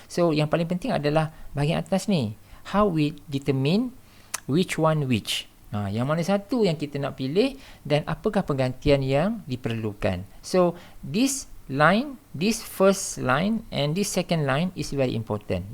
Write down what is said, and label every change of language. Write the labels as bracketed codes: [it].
[ms] So, yang paling penting adalah bahagian atas ni. [en] How we determine which one which. [ms] Yang mana satu yang kita nak pilih dan apakah penggantian yang diperlukan. [en] So, this line, this first line and this second line is very important.